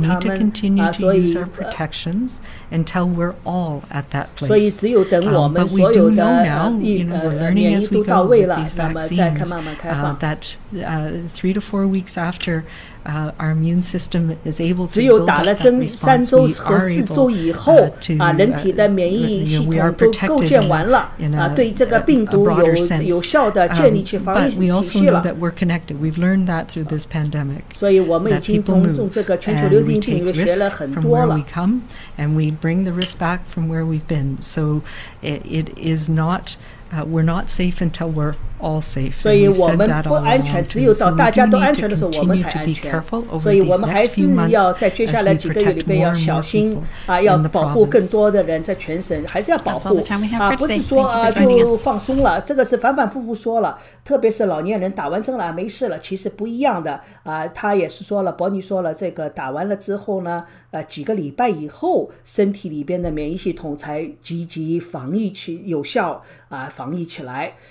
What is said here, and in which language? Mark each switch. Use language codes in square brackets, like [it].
[en] We need to continue to use our protections until we're all at that place. But we do know now, we're learning as we go with these vaccines, that 3 to 4 weeks after our immune system is able to build up that response, we are able to, [zh] 人体的免疫系统都构建完了，对这个病毒有效的建立起防御体系了。 [en] We've learned that through this pandemic. [zh] 所以我们已经从这个全球流行病里面学了很多了。 [en] And we bring the risk back from where we've been. So it is not, we're not safe until we're all safe. [zh] 所以我们不安全，只有到大家都安全的时候，我们才安全。所以我们还是要在接下来几个月里边要小心要保护更多的人，在全省还是要保护不是说就放松了。这个是反反复复说了，特别是老年人打完针了没事了，其实不一样的他也是说了，伯尼说了，这个打完了之后呢，几个礼拜以后，身体里边的免疫系统才积极防疫起有效防疫起来。